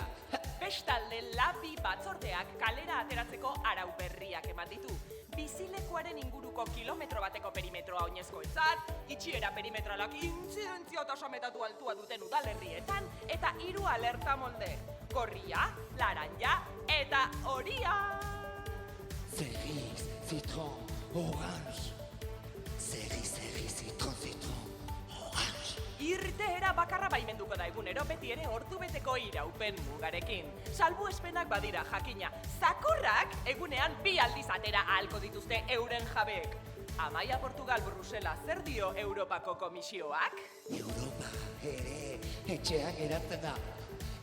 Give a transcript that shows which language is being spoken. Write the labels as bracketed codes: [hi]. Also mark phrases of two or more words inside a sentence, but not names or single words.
[eu] Bestalde labi batzordeak kalera ateratzeko arau berriak eman ditu. Bizilekuaren inguruko kilometro bateko perimetroa oinezkoentzat, itxiera perimetralak intzidentzia tasametatu altua duten udalerrietan, eta 3 alerta molde. Gorria, laranja eta horia. [fr] Cerise, citron, orange. Cerise, citron, orange. [eu] Irteera bakarra baimenduko da egunero beti ere ordubeteko iraupen mugarekin. Salbuespenak badira jakina. Zakurrak egunean 2 aldiz atera ahalko dituzte euren jabeek. Amaia Portugal Brusela zer dio Europako Komisioak? Europa ere etxean geratzen da.